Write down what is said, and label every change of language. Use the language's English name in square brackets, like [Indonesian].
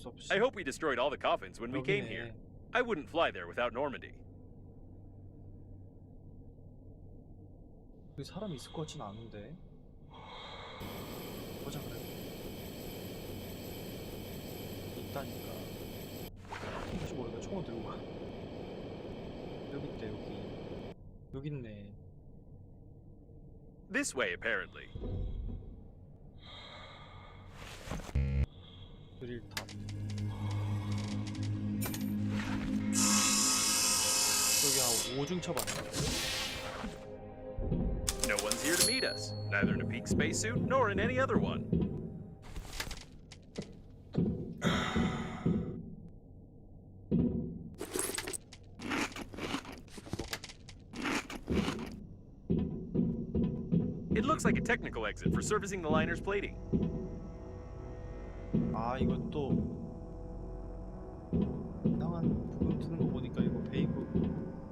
[English] I hope we destroyed all the coffins when we came here. I wouldn't fly there without Normandy. [Korean] 여기 사람 있을 것 같진 않은데. 보자 그래. 있다니까. 혹시 모르니까 총을 들고 가. 여기 있대, 여기 있네. [English] This way, apparently. [Korean] 드릴탑. 오중 처방. [English] No one's here to meet us, neither in a peak spacesuit nor in any other one. It looks like a technical exit for servicing the liner's plating. [Korean] 아 이거 또 이상한 부분 트는 거 보니까 이거 베이브.